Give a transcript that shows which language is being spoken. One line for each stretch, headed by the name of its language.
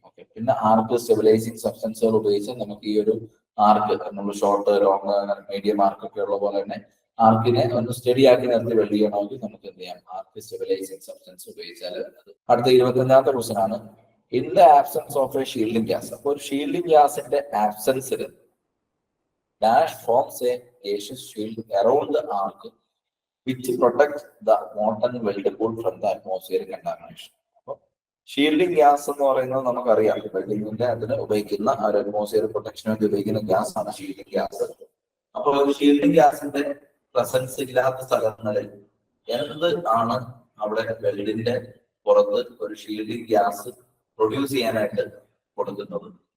Malayalam: Okay, പിന്നെ ആർക്ക് stabilising സബ്സ്റ്റൻസുകൾ ഉപയോഗിച്ച് നമുക്ക് ഈ ഒരു ആർക്ക്, നമ്മൾ ഷോർട്ട്, ലോങ്, മീഡിയം ആർക്ക് ഒക്കെ ഉള്ള പോലെ തന്നെ ആർക്കിനെ ഒന്ന് സ്റ്റഡി ആക്കി നിർത്തി വെൽഡ് ചെയ്യണമെങ്കിൽ നമുക്ക് എന്ത് ചെയ്യാം, ആർക്ക് സ്റ്റെബിലൈസിങ് സബ്സ്റ്റൻസ് ഉപയോഗിച്ചാൽ. അടുത്ത 25ാമത്തെ ക്വസ്റ്റൻ ആണ്,
English: In the absence of a shielding gas.
Malayalam: അപ്പോൾ ഒരു ഷീൽഡിംഗ് ഗ്യാസിന്റെ ആബ്സെൻസിൽ
English: dash forms a gaseous shield around the arc which protects the molten weld pool from the atmospheric contamination.
Malayalam: അപ്പോൾ ഷീൽഡിംഗ് ഗ്യാസ് എന്ന് പറയുന്നത് നമുക്കറിയാം, വെൽഡിങ്ങിന്റെ അതിന് ഉപയോഗിക്കുന്ന ആ ഒരു അറ്റ്മോസ്ഫിയറിക് പ്രൊട്ടക്ഷന് വേണ്ടി ഉപയോഗിക്കുന്ന ഗ്യാസ് ആണ് ഷീൽഡിംഗ് ഗ്യാസ്. അപ്പോൾ ഒരു ഷീൽഡിംഗ് ഗ്യാസിന്റെ പ്രസൻസ് ഇല്ലാത്ത സ്ഥലങ്ങളിൽ എന്ത് ആണ് അവിടെ വെൽഡിന്റെ പുറത്ത് ഒരു ഷീൽഡിംഗ് ഗ്യാസ് പ്രൊഡ്യൂസ് ചെയ്യാനായിട്ട് കൊടുക്കുന്നത്?